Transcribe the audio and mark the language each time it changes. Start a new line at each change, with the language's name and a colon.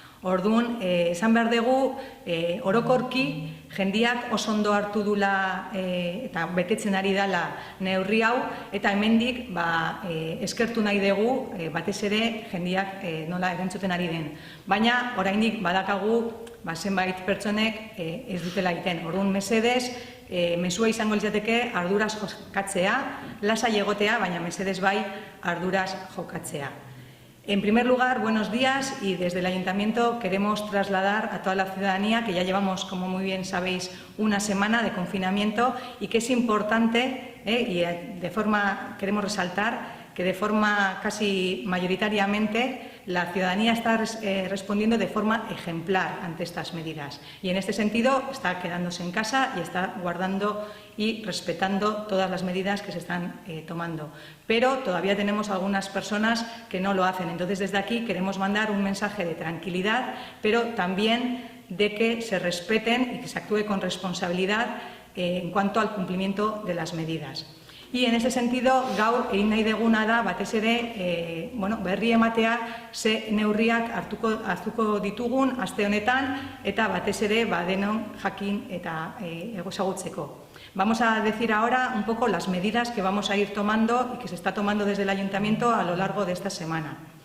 Basque: Orduan, esan behar dugu orokorki jendiak oso ondo hartu dula eta betetzen ari dela neurri hau eta hemendik eskertu nahi dugu batez ere jendiak nola erantzuten ari den. Baina oraindik badakagu zenbait pertsonek ez dutela egiten. Orduan, mesedez, mesua izango litzateke arduraz jokatzea, lasai egotea, baina mesedez bai arduraz jokatzea.
Spanish: En primer lugar, buenos días, y desde el Ayuntamiento queremos trasladar a toda la ciudadanía que ya llevamos, como muy bien sabéis, una semana de confinamiento y que es importante, y queremos resaltar que de forma casi mayoritariamente la ciudadanía está respondiendo de forma ejemplar ante estas medidas. Y en este sentido está quedándose en casa y está guardando y respetando todas las medidas que se están tomando. Pero todavía tenemos algunas personas que no lo hacen. Entonces, desde aquí queremos mandar un mensaje de tranquilidad, pero también de que se respeten y que se actúe con responsabilidad en cuanto al cumplimiento de las medidas. Y en ese sentido,
Basque: gaur egin nahi deguna da batez ere berri ematea ze neurriak hartuko ditugun aste honetan eta batez ere denon jakin eta ezagutzeko.
Spanish: Vamos a decir ahora un poco las medidas que vamos a ir tomando y que se está tomando desde el Ayuntamiento a lo largo de esta semana.